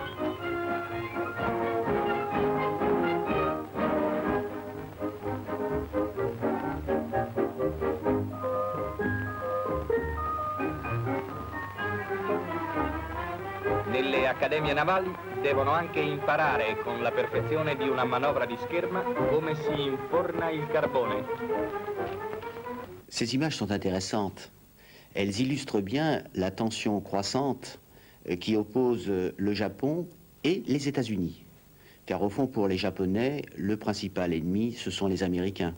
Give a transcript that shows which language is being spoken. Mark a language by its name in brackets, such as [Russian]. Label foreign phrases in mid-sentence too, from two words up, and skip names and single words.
[Italian] Nelle accademie navali devono anche imparare con la perfezione di una manovra di scherma come si inforna il carbone. [French] Ces images sont intéressantes. Elles illustrent bien la tension croissante qui oppose le Japon et les États-Unis. Car au fond, pour les Japonais, le principal ennemi, ce sont les Américains.